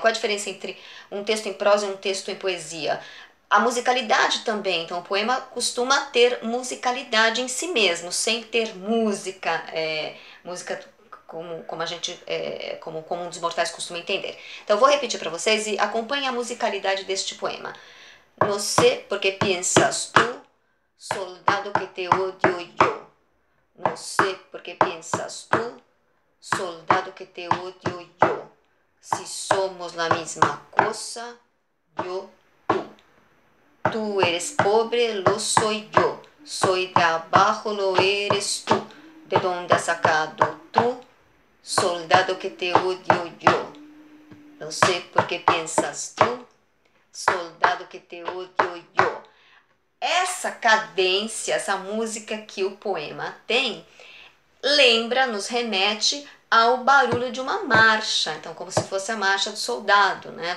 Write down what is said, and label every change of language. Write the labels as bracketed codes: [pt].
[pt] Qual a diferença entre um texto em prosa e um texto em poesia? A musicalidade também, então o poema costuma ter musicalidade em si mesmo, sem ter música, música como a gente, como um dos mortais costuma entender. Então eu vou repetir para vocês e acompanhem a musicalidade deste poema. [es] No sé por qué piensas tú, soldado que te odio yo. No sé por qué piensas tú, soldado que te odio yo. Si somos la misma cosa, yo, tú. Tú eres pobre, lo soy yo. Soy de abajo, lo eres tú. ¿De dónde has sacado tú soldado que te odio yo. [pt] Não sei por que pensas tu, soldado que [es] te odio yo. [pt] Essa cadência, essa música que o poema tem, lembra, nos remete ao barulho de uma marcha, então como se fosse a marcha do soldado, né?